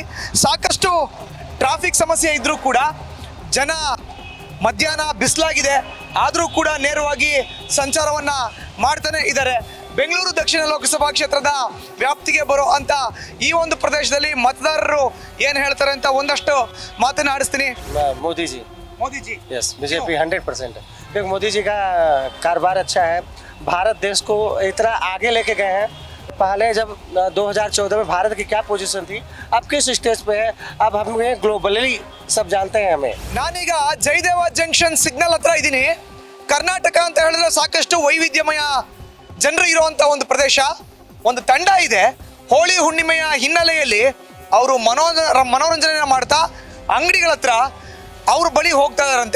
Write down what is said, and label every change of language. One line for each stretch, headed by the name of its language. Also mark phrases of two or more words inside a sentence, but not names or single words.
Kannada: ಸಾಕಷ್ಟು ಟ್ರಾಫಿಕ್ ಸಮಸ್ಯೆ ಇದ್ರೂ ಕೂಡ ಜನ ಮಧ್ಯಾಹ್ನ ಬಿಸಿಲಾಗಿದೆ ಆದರೂ ಕೂಡ ನೇರವಾಗಿ ಸಂಚಾರವನ್ನ ಮಾಡ್ತಾನೆ ಇದ್ದಾರೆ. ಬೆಂಗಳೂರು ದಕ್ಷಿಣ ಲೋಕಸಭಾ ಕ್ಷೇತ್ರದ ವ್ಯಾಪ್ತಿಗೆ ಬರೋ ಅಂತ ಈ ಒಂದು ಪ್ರದೇಶದಲ್ಲಿ ಮತದಾರರು ಏನು ಹೇಳ್ತಾರೆ ಅಂತ ಒಂದಷ್ಟು ಮಾತನಾಡಿಸ್ತೀನಿ.
Hindi: मोदी जी मोदी जी यस, बीजेपी 100%। देखो मोदी जी का कारोबार अच्छा है, भारत देश को इतना आगे लेके गए हैं। पहले जब 2014 में भारत की क्या पोजीशन थी, अब किस स्टेज पे है, अब हमें ग्लोबली सब जानते हैं हमें।
Kannada: ನಾನೀಗ ಜಯದೇವ ಜಂಕ್ಷನ್ ಸಿಗ್ನಲ್ ಹತ್ರ ಇದ್ದೀನಿ. ಕರ್ನಾಟಕ ಅಂತ ಹೇಳಿದ್ರೆ ಸಾಕಷ್ಟು ವೈವಿಧ್ಯಮಯ ಜನರು ಇರುವಂತ ಒಂದು ಪ್ರದೇಶ. ಒಂದು ತಂಡ ಇದೆ, ಹೋಳಿ ಹುಣ್ಣಿಮೆಯ ಹಿನ್ನೆಲೆಯಲ್ಲಿ ಅವರು ಮನೋರಂಜನೆ ಮಾಡ್ತಾ ಅಂಗಡಿಗಳ ಹತ್ರ ಅವ್ರ ಬಳಿ ಹೋಗ್ತಾ ಇದಾರಂತೆ.